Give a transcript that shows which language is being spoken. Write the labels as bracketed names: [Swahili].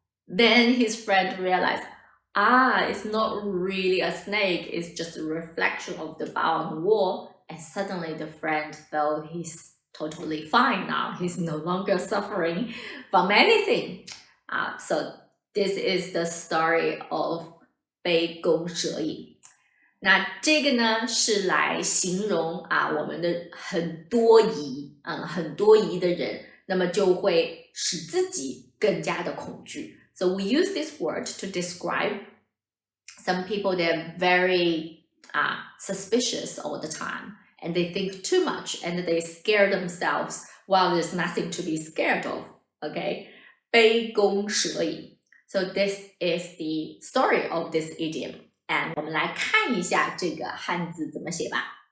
[English] Then his friend realized, it's not really a snake, it's just a reflection of the bow on the wall. And suddenly the friend felt he's totally fine now. He's no longer suffering from anything. So this is the story of 杯弓蛇影。 [Chinese] 那这个呢是来形容我们的很多疑，很多疑的人，那么就会使自己更加的恐惧。 [English] So we use this word to describe some people that are very suspicious all the time, and they think too much, and they scare themselves while there's nothing to be scared of. Okay, 杯弓蛇影。So this is the story of this idiom. [Chinese] And 我们来看一下这个汉字怎么写吧。